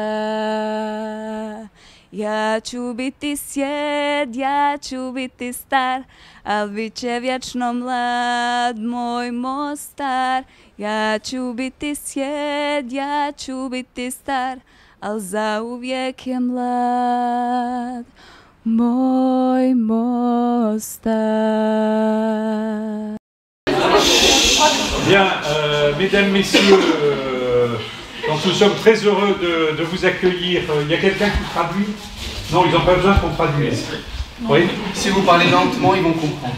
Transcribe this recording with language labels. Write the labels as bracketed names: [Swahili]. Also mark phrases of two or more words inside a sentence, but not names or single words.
[Bosnian] Ja ću biti sjed, ja ću biti star, al bit će vječno mlad moj Mostar. Ja ću biti sjed, ja ću biti star, al zauvijek je mlad moj Mostar. [French] Bien, mesdames, messieurs, donc nous sommes très heureux de vous accueillir. Il y a quelqu'un qui traduit? Non, ils n'ont pas besoin qu'on traduise. Oui. Si vous parlez lentement, ils vont comprendre.